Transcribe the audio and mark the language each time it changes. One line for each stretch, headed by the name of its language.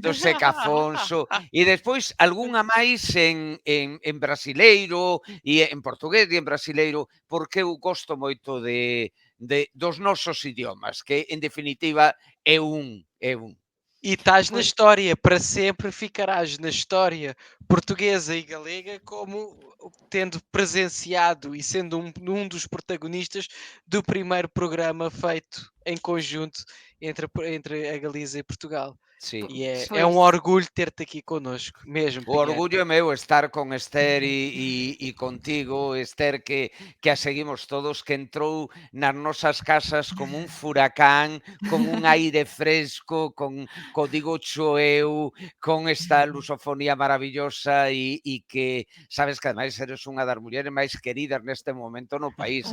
Galician: do Seca Afonso, e despois algunha máis en brasileiro, e en portugués e en brasileiro, porque eu gosto moito dos nosos idiomas, que en definitiva é un.
Portuguese: E estás na história, para sempre ficarás na história portuguesa e galega como tendo presenciado e sendo um dos protagonistas do primeiro programa feito em conjunto entre a Galiza e Portugal.
Galician: Sí.
Portuguese: E é um orgulho ter-te aqui connosco, mesmo.
Galician: O orgullo é meu estar con Esther e contigo, Esther, que a seguimos todos, que entrou nas nosas casas como un furacán, con un aire fresco, con digo eu, con esta lusofonía maravillosa e que, sabes que ademais eres unha das mulleres máis queridas neste momento no país.